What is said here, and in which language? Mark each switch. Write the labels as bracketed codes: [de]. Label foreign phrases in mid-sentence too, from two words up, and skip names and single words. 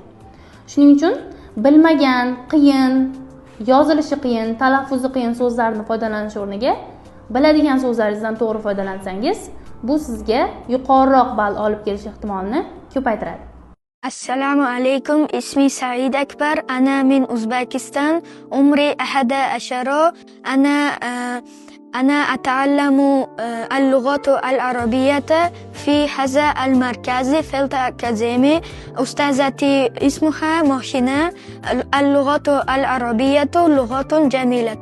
[uz] Shuning uchun bilmagan, qiyin, yozilishi qiyin, talaffuzi qiyin so'zlarni foydalanish o'rniga biladigan so'zlaringizdan to'g'ri foydalansangiz, bu sizga yuqoriroq ball olib kelish ehtimolini ko'paytiradi. [ar] السلام عليكم، اسمي سعيد أكبر، أنا من أوزبكستان، عمري 11, أنا أتعلم اللغة العربية في هذا المركز في الأكاديمي. أستاذتي اسمها محسنة. اللغة العربية لغة جميلة.